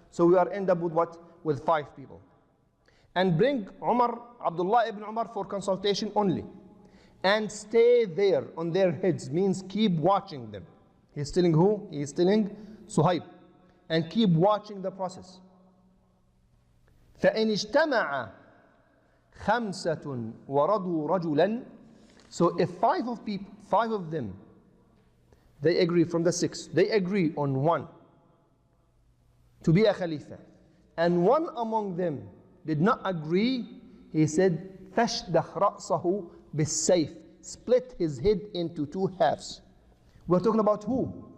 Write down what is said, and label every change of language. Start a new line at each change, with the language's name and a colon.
English: So we are end up with what? With 5 people. And bring Umar, Abdullah ibn Umar for consultation only. And stay there on their heads, means keep watching them. He's telling who? He's telling Suhaib. And keep watching the process.
Arabic: فإن اجتمع خمسة ورضوا رجلا.
English: So if five of them, they agree from the six, they agree on one to be a Khalifa, and one among them did not agree, he said,
Arabic: فَاشْدَخْ رَأْسَهُ بِالسَّيْفِ,
English: split his head into two halves. We're talking about who?